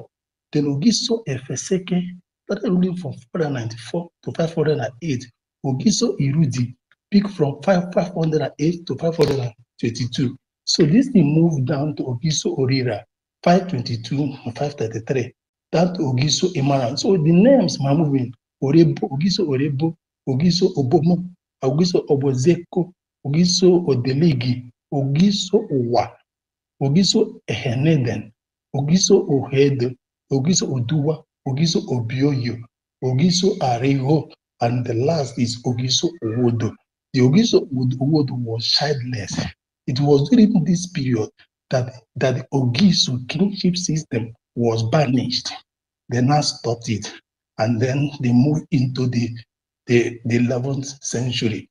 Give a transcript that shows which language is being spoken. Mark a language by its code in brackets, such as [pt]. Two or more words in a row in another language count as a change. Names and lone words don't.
[en] Then Ogiso Efeseke started ruling from 494 to 508. Ogiso Irudi peaked from 508 to 522. So this thing moved down to Ogiso Orira, 522 and 533, down to Ogiso Imara. So the names are moving. Ogiso Orebo, Ogiso Obomo, Ogiso Obozeko, Ogiso Odelegi, Ogiso Owa, Ogiso Eheneden, Ogiso Ohedo, Ogiso Oduwa, Ogiso Obioyo, Ogiso Ariho, and the last is Ogiso Owodo. The Ogiso Owodo was childless. It was during this period that the Ogiso kingship system was banished. They now stopped it, and then they moved into the 11th century.